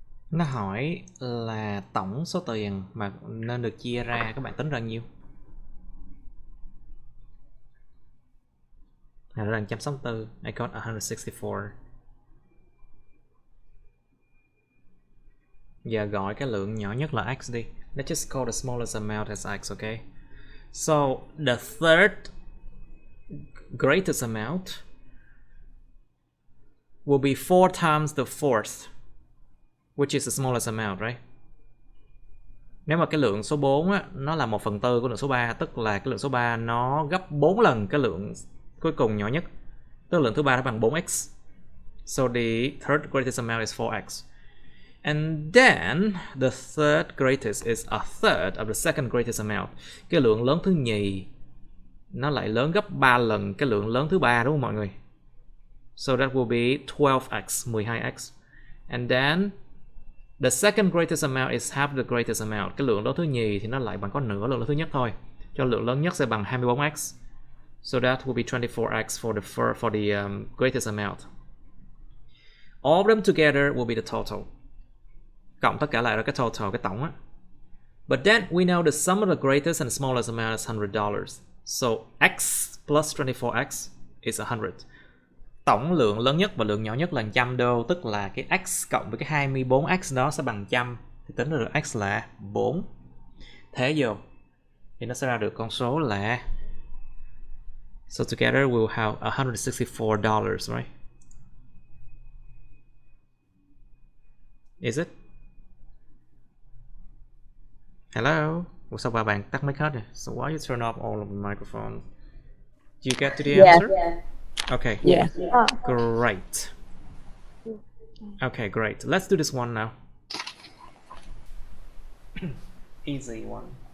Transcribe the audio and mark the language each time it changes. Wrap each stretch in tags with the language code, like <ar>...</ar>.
<vi>Nó hỏi là tổng số tiền mà nên được chia ra, các bạn tính ra nhiêu? Là ra 164.</vi> <en>I got 164.</en> <vi>Giờ gọi cái lượng nhỏ nhất là x đi.</vi> <en>Let's just call the smallest amount as x, okay? So the third greatest amount will be 4 times the fourth, which is the smallest amount, right?</en> <vi>Nếu mà cái lượng số 4 á, nó là 1/4 của lượng số 3, tức là cái lượng số 3 nó gấp 4 lần cái lượng cuối cùng nhỏ nhất. Tức lượng thứ ba nó bằng 4x.</vi> <en>So the third greatest amount is 4x. And then the third greatest is a third of the second greatest amount.</en> <vi>Cái lượng lớn thứ nhì nó lại lớn gấp 3 lần cái lượng lớn thứ ba, đúng không mọi người?</vi> <en>So that will be 12x, 12x. And then the second greatest amount is half the greatest amount.</en> <vi>Cái lượng lớn thứ nhì thì nó lại bằng có nửa lượng lớn thứ nhất thôi. Cho lượng lớn nhất sẽ bằng 24x.</vi> <en>So that will be 24x for the greatest amount. All of them together will be the total.</en> <vi>Cộng tất cả lại là cái total, cái tổng á.</vi> <en>But then we know the sum of the greatest and smallest amount is $100. So x plus 24x is 100.</en> <vi>Tổng lượng lớn nhất và lượng nhỏ nhất là 100 đô, tức là cái x cộng với cái 24x đó sẽ bằng 100. Thì tính ra được x là 4. Thế vô thì nó sẽ ra được con số là,</vi> <en>so together we'll have $164, right? Is it?</en> <vi>Hello? Ủa sao ba bạn tắt mic hết rồi?</vi> <en>So why you turn off all of the microphones? You get to the answer? Okay. Yeah. Great. Okay, great. Let's do this one now. Easy one.</en>